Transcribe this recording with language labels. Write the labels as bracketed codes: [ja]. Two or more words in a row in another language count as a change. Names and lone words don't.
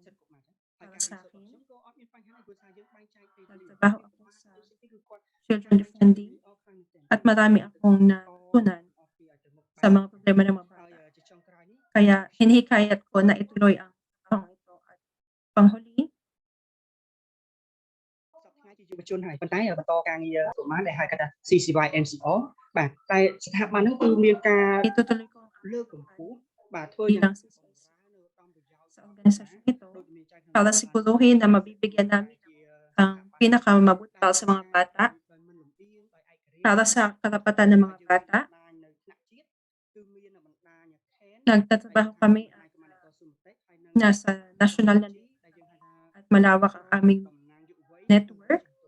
[tl] Para sa akin, nagtrabaho ako sa [en] children defending [tl] at marami akong natutunan sa mga problema ng mga bata. Kaya hinihikayat ko na ituloy ang trabaho ito at panghuli, [km] ជាយុវជនហើយប៉ុន្តែបន្តការងារប្រមាណដែលហៅថា CCY MCO បាទតែស្ថាប័នហ្នឹងគឺមានការ [tl] itutuloy ko ang [km] លើកកម្ពស់បាទធ្វើ [tl] bilang sa organisasyon ito para siguruhin na mabibigyan namin ang pinakamabuti para sa mga bata, para sa karapatan ng mga bata. Nagtatrabaho kami nasa national na at malawak ang aming network.